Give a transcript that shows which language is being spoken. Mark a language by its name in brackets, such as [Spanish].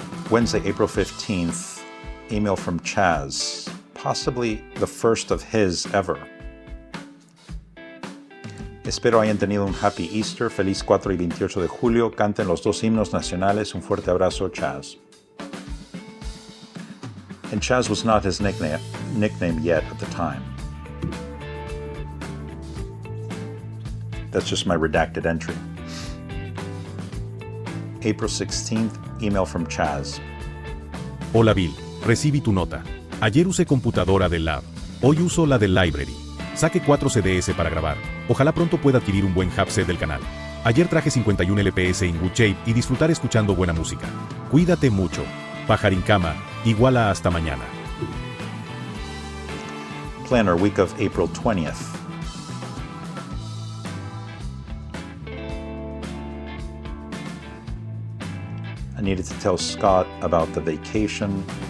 [English] Wednesday, April 15th. Email from Chaz. Possibly the first of his ever. [Spanish] Espero hayan tenido un [English] happy Easter, [Spanish] feliz 4 y 28 de julio, canten los dos himnos nacionales, un fuerte abrazo, Chaz. [English] And Chaz was not his nickname yet at the time. That's just my redacted entry. April 16th, email from Chaz. [Spanish] Hola Bill, recibí tu nota. Ayer usé computadora del lab. Hoy uso la del library. Saque 4 CDs para grabar. Ojalá pronto pueda adquirir un buen hubset del canal. Ayer traje 51 LPS en [English] good shape [Spanish] y disfrutar escuchando buena música. Cuídate mucho. Pajarincama, igual a hasta mañana. [English] Planner, week of April 20th. I needed to tell Scott about the vacation.